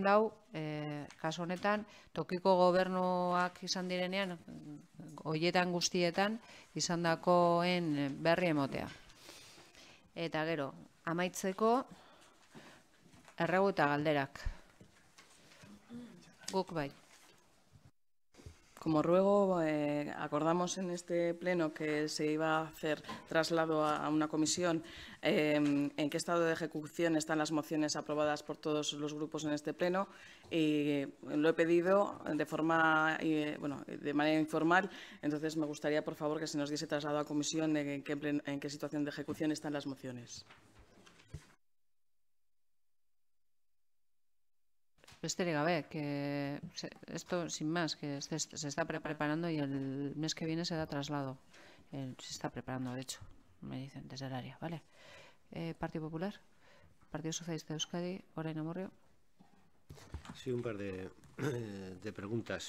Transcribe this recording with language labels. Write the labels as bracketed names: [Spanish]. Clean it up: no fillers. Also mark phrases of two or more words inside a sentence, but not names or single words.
[Basque] dau, kasu honetan, tokiko gobernuak izan direnean, hoietan guztietan, izan dakoen berri emotea. Eta gero, amaitzeko, erregu eta galderak. Guk bai. [Spanish] Como ruego, acordamos en este pleno que se iba a hacer traslado a una comisión en qué estado de ejecución están las mociones aprobadas por todos los grupos en este pleno y lo he pedido de manera informal, entonces me gustaría por favor que se nos diese traslado a comisión en qué situación de ejecución están las mociones. [Basque] Besterik gabe, [Spanish] que esto sin más, que se está preparando y el mes que viene se da traslado. Se está preparando, de hecho, me dicen desde el área, ¿vale? Partido Popular, Partido Socialista de Euskadi, Orain Amurrio. Sí, un par de de preguntas.